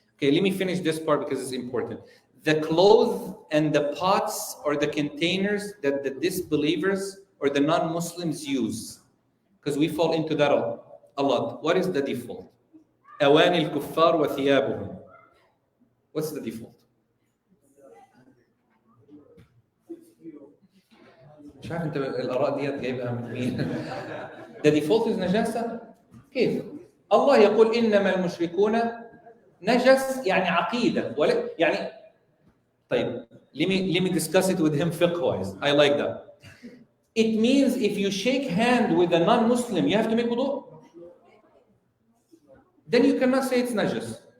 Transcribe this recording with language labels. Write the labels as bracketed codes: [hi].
[en] Okay, let me finish this part because it's important. The clothes and the pots or the containers that the disbelievers or the non-Muslims use, because we fall into that a lot. What is the default? [ar] أواني الكفار وثيابهم. [en] What's the default? [ar] مش عارف انت الآراء ديت جايبها من مين. [en] The default is نجاسة. [ar] كيف؟ الله يقول إنما المشركون نجس يعني عقيدة ولا يعني طيب [en] let me discuss it with him fiqh wise. I like that. It means if you shake hand with a non-Muslim you have to make wudu. Then you cannot say it's نجس.